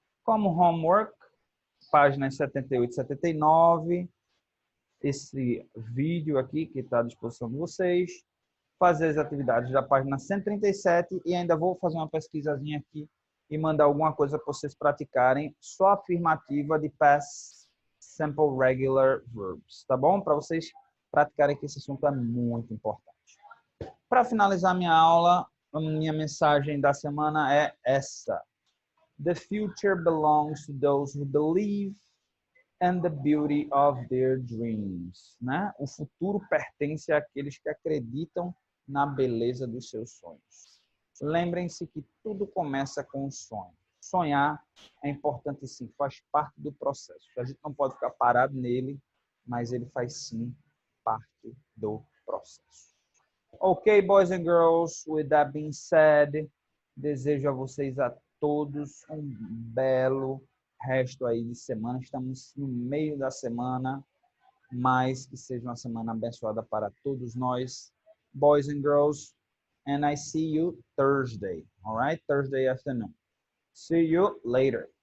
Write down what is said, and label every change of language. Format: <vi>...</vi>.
<pt>Como homework, páginas 78 e 79, esse vídeo aqui que está à disposição de vocês, fazer as atividades da página 137 e ainda vou fazer uma pesquisazinha aqui e mandar alguma coisa para vocês praticarem, só afirmativa de past simple regular verbs, tá bom? Para vocês praticarem que esse assunto é muito importante. Para finalizar minha aula, a minha mensagem da semana é essa.</pt> <en>The future belongs to those who believe and the beauty of their dreams,</en> <pt>né? O futuro pertence àqueles que acreditam na beleza dos seus sonhos. Lembrem-se que tudo começa com um sonho. Sonhar é importante sim, faz parte do processo. A gente não pode ficar parado nele, mas ele faz sim parte do processo.</pt> <en>Ok, boys and girls, with that being said,</en> <pt>desejo a vocês a todos um belo resto aí de semana. Estamos no meio da semana, mas que seja uma semana abençoada para todos nós,</pt> <en>boys and girls. And I see you Thursday, all right? Thursday afternoon. See you later.</en>